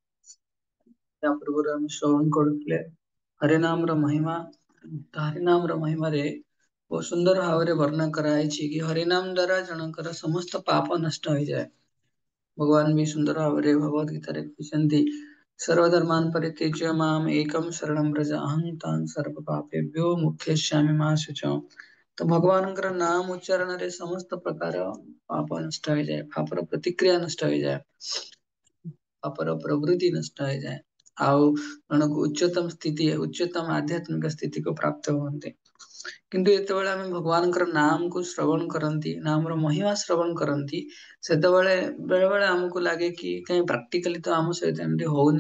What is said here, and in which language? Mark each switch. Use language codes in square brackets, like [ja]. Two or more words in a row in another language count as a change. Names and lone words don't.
[or] ତା ପୂର୍ବରୁ ଆମେ ଶ୍ରବଣ କରୁଥିଲେ ହରିନାମର ମହିମା। ହରିନାମର ମହିମାରେ ବହୁତ ସୁନ୍ଦର ଭାବରେ ବର୍ଣ୍ଣନା କରାଯାଇଛି କି ହରିନାମ ଦ୍ଵାରା ଜଣଙ୍କର ସମସ୍ତ ପାପ ନଷ୍ଟ ହୋଇଯାଏ। ଭଗବାନ ବି ସୁନ୍ଦର ଭାବରେ ଭଗବତ ଗୀତାରେ କହିଛନ୍ତି [sa] सर्वधर्मान् परित्यज्य माम् एकं शरणं व्रज अहं तान् सर्व पापेभ्यो मुक्ष्यिष्यामि मा शुचः। [or] तो भगवानଙ୍କର ନାମ ଉଚ୍ଚାରଣରେ ସମସ୍ତ ପ୍ରକାର ପାପ ନଷ୍ଟ ହୋଇଯାଏ, ପାପର ପ୍ରତିକ୍ରିୟା ନଷ୍ଟ ହୋଇଯାଏ, ପାପର ପ୍ରବୃତ୍ତି ନଷ୍ଟ ହୋଇଯାଏ, ଆଉ ଜଣକୁ ଉଚ୍ଚତମ ଆଧ୍ୟାତ୍ମିକ ସ୍ଥିତିକୁ ପ୍ରାପ୍ତ ହୁଅନ୍ତି। କିନ୍ତୁ ଯେତେବେଳେ ଆମେ ଭଗବାନଙ୍କର ନାମକୁ ଶ୍ରବଣ କରନ୍ତି, ନାମର ମହିମା ଶ୍ରବଣ କରନ୍ତି, ସେତେବେଳେ ବେଳେ ବେଳେ ଆମକୁ ଲାଗେ କି କାହିଁ ପ୍ରାକ୍ଟିକାଲି ତ ଆମ ସହିତ ଏମିତି ହଉନି।